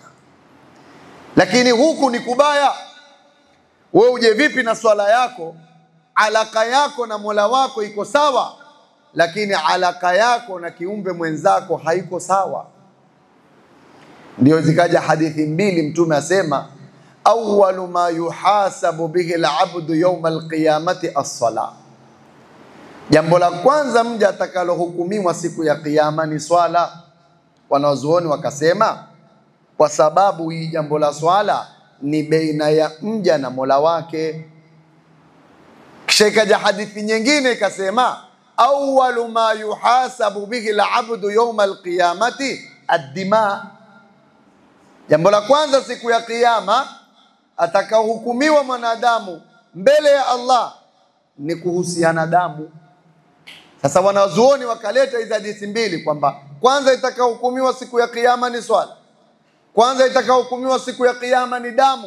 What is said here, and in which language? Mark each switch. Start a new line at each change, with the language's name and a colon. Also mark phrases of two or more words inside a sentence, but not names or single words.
Swahili: Lakini huku ni kubaya. Wewe uje vipi na swala yako, alaka yako na Mola wako iko sawa, lakini alaka yako na kiumbe mwenzako haiko sawa. Ndio zikaja hadithi mbili, Mtume asema,
Arabic: awwalu ma yuhasabu bihi al-abdu yawm al-qiyamati as-salah.
Swahili: Jambo la kwanza mja atakalohukumiwa siku ya kiyama ni swala. Wanazuoni wakasema, kwa sababu hii jambo la swala ni baina ya mja na Mola wake. Kisha ikaja hadithi nyingine ikasema,
Arabic: awwalu ma yuhasabu bihi al-abdu yawm al-qiyamati ad-dima.
Swahili: Jambo la kwanza siku ya kiyama atakaohukumiwa mwanadamu mbele ya Allah ni kuhusiana damu. Sasa wanazuoni wakaleta hizo hadithi mbili, kwamba kwanza itakaohukumiwa siku ya kiyama ni swala, kwanza itakaohukumiwa siku ya kiyama ni damu.